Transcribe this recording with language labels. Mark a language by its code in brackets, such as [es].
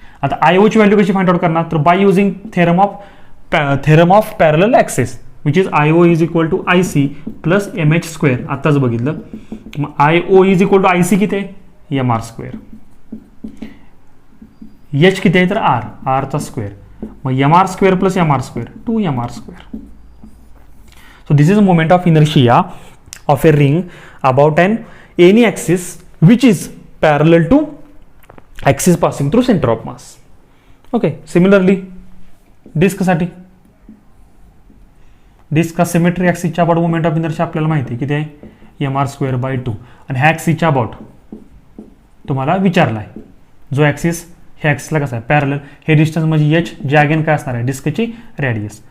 [mr] आता IO ची value कशी फाइंड आउट करणार, तर [en] By using theorem of parallel axis which is IO is equal to IC plus MH square. [mr] आत्ताच बघितलं. मग IO [en] is equal to [mr] IC किती आहे, MR स्क्वेअर. H किती आहे तर R चा स्क्वेअर. मग MR square plus MR square 2MR square. [en] So this is a moment of inertia of a ring about any axis which is parallel to axis passing through center of mass. [mr] Okay, similarly disk साठी, disk का symmetry ॲक्सिसच्या about moment of inertia आपल्याला माहिती आहे किती आहे, MR square by 2. आणि ह्या ॲक्सिसच्या about तुम्हाला विचारला आहे, जो ॲक्सिस ह्या ॲक्सिसला कसा आहे पॅरलल, हे डिस्टन्स म्हणजे H, जे अगेन काय असणार आहे डिस्कची रॅडियस.